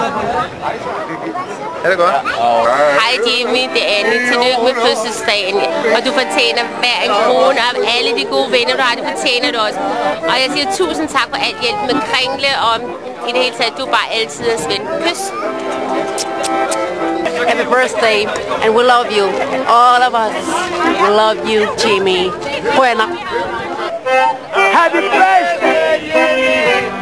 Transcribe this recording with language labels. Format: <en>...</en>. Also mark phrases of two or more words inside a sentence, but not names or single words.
<da>Er det godt? Hej Jimmy, det er Anne. Tillykke med fødselsdagen. Og du fortjener hver en krone af alle de gode venner, du har. Det fortjener du også. Og jeg siger tusind tak for alt hjælp med Kringle, og i det hele taget, du er bare altid en skøn. Kys.</da> <en>Happy birthday, and we love you. All of us love you, Jimmy. Buena. Happy birthday, Jimmy!</en>